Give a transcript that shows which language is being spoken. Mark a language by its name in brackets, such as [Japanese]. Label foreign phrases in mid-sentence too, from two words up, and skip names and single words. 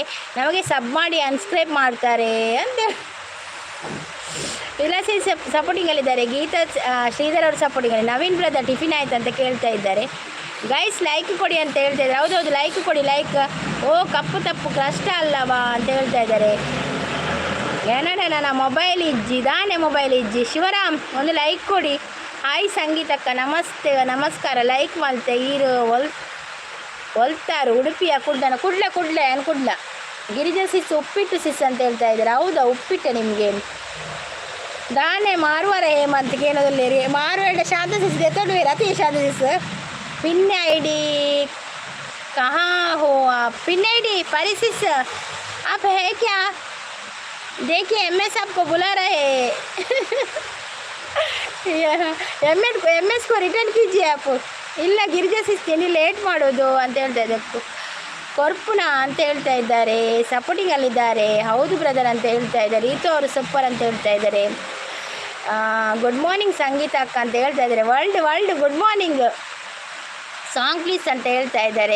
[Kannada] ನಮಗೆ ಸಬ್ ಮಾಡಿ ಅನ್ಸ್ಕ್ರೈಬ್ ಮಾಡ್ತಾರೆ ಅಂತ. ವಿಲಾಸಿ ಸಪೋರ್ಟಿಂಗಲ್ಲಿದ್ದಾರೆ. ಗೀತಾ ಶ್ರೀಧರ್ ಅವರು ಸಪೋರ್ಟಿಂಗಲ್ಲಿ. ನವೀನ್ [English] brother tiffin [Kannada] ಆಯ್ತು ಅಂತ ಕೇಳ್ತಾ ಇದ್ದಾರೆ. ಗೈಸ್ ಲೈಕ್ ಕೊಡಿ ಅಂತ ಹೇಳ್ತಾ ಇದ್ದಾರೆ. ಹೌದೌದು ಲೈಕ್ ಕೊಡಿ. ಲೈಕ್ ಓ ಕಪ್ಪು ತಪ್ಪು ಕಷ್ಟ ಅಲ್ಲವಾ ಅಂತ ಹೇಳ್ತಾ ಇದ್ದಾರೆ. [Tulu] ಏನಣ್ಣ ನನ್ನ ಮೊಬೈಲ್ ಇಜ್ಜಿ ದಾನೆ ಮೊಬೈಲ್ ಇಜ್ಜಿ. [Kannada] ಶಿವರಾಮ್ ಒಂದು ಲೈಕ್ ಕೊಡಿ. ಹಾಯ್ ಸಂಗೀತಕ್ಕ ನಮಸ್ತೆ ನಮಸ್ಕಾರ. [Tulu] ಲೈಕ್ ಮಲ್ತೆ ಈರು ಹೊಲ್ತಾರು ಉಡುಪಿಯ ಕುಡ್ಲೆ ಅನ್ಕುಡ್ಲ. [Kannada] ಗಿರಿಜಾ ಸಿಸ್ ಉಪ್ಪಿಟ್ಟು ಸಿಸ್ ಅಂತ ಹೇಳ್ತಾ ಇದ್ದಾರೆ. ಹೌದಾ ಉಪ್ಪಿಟ್ಟೆ ನಿಮಗೆ? [Tulu] ದಾನೆ ಮಾರುವಾರ ಹೇಮಂತ್ ಏನೋದಲ್ಲಿ ಮಾರುವಾಡ ಶಾಂತ ಸಿಸ್ ಗೆತ್ತೋಡುವೆ ರತಿ ಶಾಂತ ಸಿಸ್. [English] pin ID [Hindi] कहाँ हो आप? [English] pin ID [Hindi] परिसिस आप है क्या? देखिए MS आपको बुला रहे हैं. MS को रिटर्न कीजिए आप. [Kannada] ಇಲ್ಲ ಗಿರಿಜಾ ಸಿಸ್ತೀನಿ ಲೇಟ್ ಮಾಡೋದು ಅಂತ ಹೇಳ್ತಾ ಇದ್ದೆ. ಕೊರ್ಪುನ ಅಂತ ಹೇಳ್ತಾ ಇದ್ದಾರೆ. ಸಪೋರ್ಟಿಂಗಲ್ಲಿದ್ದಾರೆ. ಹೌದು ಬ್ರದರ್ ಅಂತ ಹೇಳ್ತಾ ಇದ್ದಾರೆ. ರೀತು ಅವರು ಸೂಪರ್ ಅಂತ ಹೇಳ್ತಾ ಇದ್ದಾರೆ. [English] good morning [Kannada] ಸಂಗೀತ ಅಕ್ಕ ಅಂತ ಹೇಳ್ತಾ ಇದ್ದಾರೆ. [English] World good morning. Song please [Kannada] ಅಂತ ಹೇಳ್ತಾ ಇದ್ದಾರೆ.